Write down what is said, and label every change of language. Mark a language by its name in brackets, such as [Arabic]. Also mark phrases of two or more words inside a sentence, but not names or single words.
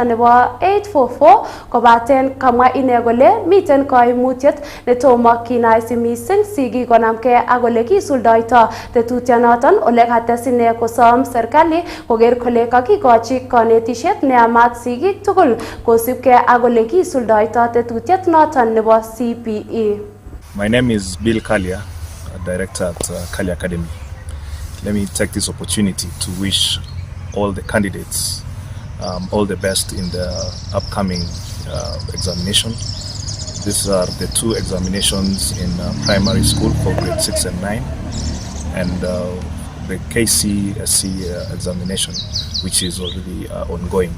[Kipsigis] 844 kobaten kamwa ine kole miten koimutiet netomo kinaisi mising sigik konamke ak ole kisuldoito tetutionoton ole kates ine serikali koger kole kakikochi konetishet neyamat sigik tugul kosipke ak ole kisuldoito tetutiet noton nebo CPE. [English] My name is Bill Kalia, director at Kalia Academy. Let me take this opportunity to wish all the candidates all the best in the upcoming examination. These are the two examinations in primary school for grade 6 and 9 and the KCSE examination, which is already ongoing.